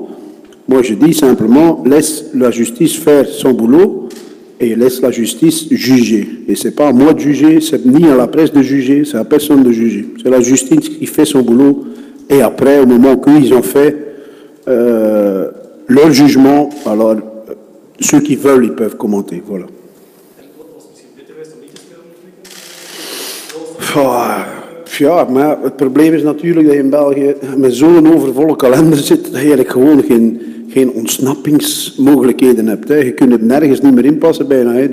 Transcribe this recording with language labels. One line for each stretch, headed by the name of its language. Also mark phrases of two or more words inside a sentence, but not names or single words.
French: Moi, je dis simplement, laisse la justice faire son boulot et laisse la justice juger. Et c'est pas à moi de juger, c'est ni à la presse de juger, c'est à personne de juger. C'est la justice qui fait son boulot et après, au moment qu'ils ont fait leur jugement, alors ceux qui veulent, ils peuvent commenter. Voilà.
Dutch: Ja, maar het probleem is natuurlijk dat je in België met zo'n overvolle kalender zit, dat je eigenlijk gewoon geen ontsnappingsmogelijkheden hebt. Hè. Je kunt het nergens niet meer inpassen bijna. Hè.